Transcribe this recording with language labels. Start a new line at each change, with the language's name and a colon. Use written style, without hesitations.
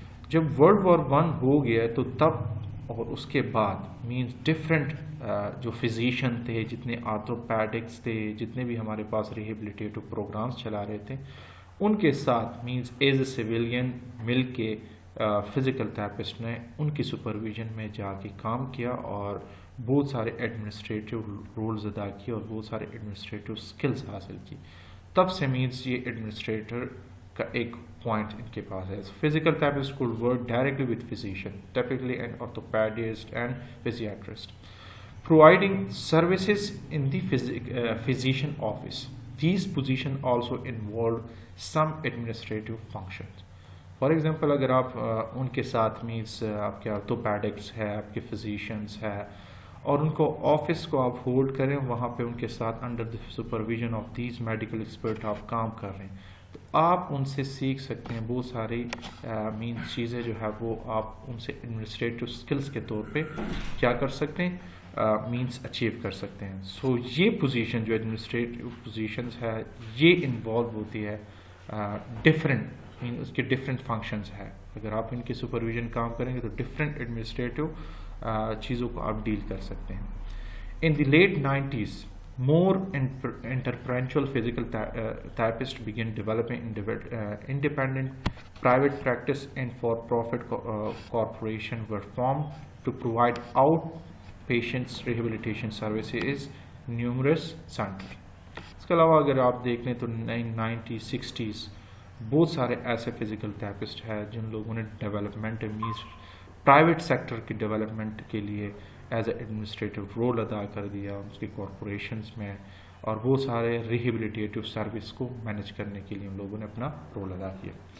Urdu: جب world war one ہو گیا تو تب اور اس کے بعد مینز ڈفرینٹ جو فزیشین تھے، جتنے آرتھوپیڈکس تھے، جتنے بھی ہمارے پاس ریہیبلیٹیٹو پروگرامز چلا رہے تھے، ان کے ساتھ مینز ایز اے سویلین مل کے فزیکل تھراپسٹ نے ان کی سپرویژن میں جا کے کام کیا اور بہت سارے ایڈمنسٹریٹو رولز ادا کیے اور بہت سارے ایڈمنسٹریٹو اسکلز حاصل کی. تب سے مینز یہ ایڈمنسٹریٹر کا ایک پوائنٹ ان کے پاس ہے.
English: Physical therapist could work directly with physician, typically an orthopedist and physiatrist, providing services in the physician office. These positions also involve some administrative functions.
Urdu: For example اگر آپ ان کے ساتھ means آپ کے آرتھوپیڈکس ہے، آپ کے فزیشینس ہے، اور ان کو آفس کو آپ ہولڈ کریں، وہاں پہ ان کے ساتھ
English: under the supervision of these medical expert
Urdu: آپ کام کر رہے ہیں، تو آپ ان سے سیکھ سکتے ہیں بہت ساری مینس چیزیں جو ہے وہ آپ ان سے ایڈمنسٹریٹو اسکلس کے طور پہ کیا کر سکتے ہیں، مینس اچیو کر سکتے ہیں. سو یہ پوزیشن جو ایڈمنسٹریٹو پوزیشنز ہے یہ انوالو ہوتی ہے ڈفرینٹ مین اس کے ڈفرینٹ فنکشنز ہے. اگر آپ ان کی سپرویژن کام کریں گے تو ڈفرینٹ ایڈمنسٹریٹو چیزوں کو آپ ڈیل کر سکتے ہیں.
English: In the late 90s more entrepreneurial physical therapists began developing independent private practice and for-profit corporation were formed to provide outpatients rehabilitation services in numerous centers.
Urdu: اس کے علاوہ اگر آپ دیکھ لیں تو 1960s بہت سارے ایسے فزیکل تھراپسٹ ہیں جن لوگوں نے ڈیولپمنٹ مینس پرائیویٹ سیکٹر کی ڈیولپمنٹ کے لیے ایز اے ایڈمنسٹریٹو رول ادا کر دیا اس کی کارپوریشنز میں، اور بہت سارے ریہیبلیٹیٹو سروس کو مینیج کرنے کے لیے ان لوگوں نے اپنا رول ادا کیا.